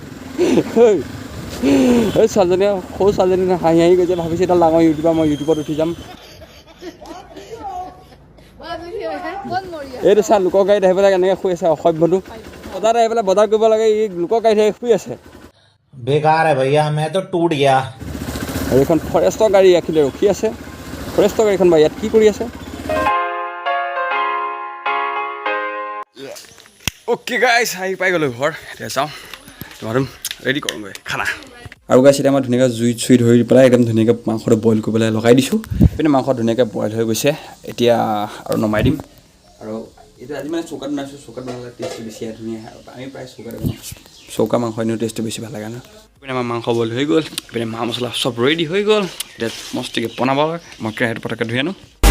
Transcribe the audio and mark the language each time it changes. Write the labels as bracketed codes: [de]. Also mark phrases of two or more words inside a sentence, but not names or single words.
[as] এই ছোৱালীজনীয়ে সৰু ছোৱালীজনী হাঁহি গৈছে ভাবিছে এডাল ডাঙৰ ইউটিউবাৰ মই ইউটিউবত উঠি যাম এইটো চা লোকৰ গাড়ীত আহি পেলাই এনেকৈ শুই আছে অসভ্যটো বজাৰত আহি পেলাই বজাৰ কৰিব লাগে ই লোকৰ গাড়ীত আহি শুই আছে [hi] बेकार है भैया मैं तो टूट गया [as] আৰু এইখন ফৰেষ্টৰ গাড়ী ৰাখিলে ৰখি আছে ফৰেষ্টৰ গাড়ীখন বা ইয়াত কি কৰি আছে [en] okay guys [as] আহি পাই গ'লোঁ ঘৰ এতিয়া চাওঁ তোমাৰ ৰেডি কৰোঁগৈ খানা আৰু গাইছ এতিয়া মই ধুনীয়াকৈ জুইত চুই ধৰি পেলাই একদম ধুনীয়াকৈ মাংসটো বইল কৰি পেলাই লগাই দিছোঁ পিনে মাংস ধুনীয়াকৈ বইল হৈ গৈছে এতিয়া আৰু নমাই দিম আৰু এইটো আজি মানে চৌকাত বনাইছোঁ চৌকাত বনালে টেষ্টটো বেছি ধুনীয়া আৰু আমি প্ৰায় চৌকাতে বনাওঁ চৌকা মাংস এনেও টেষ্টটো বেছি ভাল লাগে ন পিনে আমাৰ মাংস বইল হৈ গ'ল পিনে মা মছলা চব ৰেডি হৈ গ'ল এতিয়া মস্তিকৈ বনাব মই কেৰাহীটো পটককৈ ধুই আনো